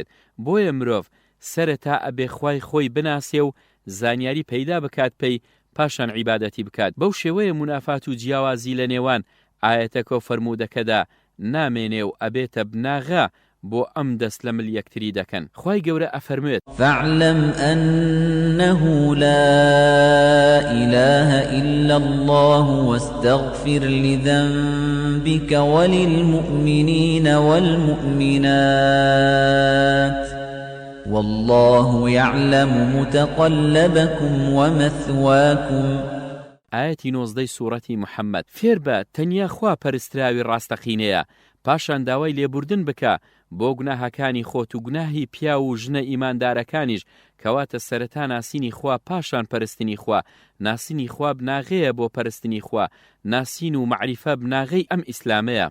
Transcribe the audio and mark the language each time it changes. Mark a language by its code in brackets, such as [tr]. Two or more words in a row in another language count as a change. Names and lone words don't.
[ckb] بۆیە مرۆڤ سەرەتا ئەبێ خوای خۆی بناسێ و زانیاری پەیدا بکات پێی پاشان عیبادەتی بکات. بەو شێوەیە منافات و جیاوازی لە نێوان ئاەتەکە و فەرموودەکەدا نامێنێ و ئەبێتە بناغا بۆ ئەم دەست لە مل یەکتری دەکەن. خوای گەورە ئەفەرمێت [ar] فاعلم أنه لا إله إلا الله واستغفر لذنبك وللمؤمنين والمؤمنات والله يعلم متقلبكم ومثواكم. [ckb] ئاەتی 19 سوورەتی محەممەد فێر بە تەنیا خوا پەرستراوی ڕاستەقینەیە پاشان داوای لێبوردن بکە بۆ گوناهەکانی خۆت و گوناهی پیا و ژنە ئیماندارەکانیش کەواتە سەرەتا ناسینی خوا پاشان پەرستنی خوا. ناسینی خوا بناغەیە بۆ پەرستنی خوا. ناسین و معریفە بناغەی ئەم ئیسلامەیە.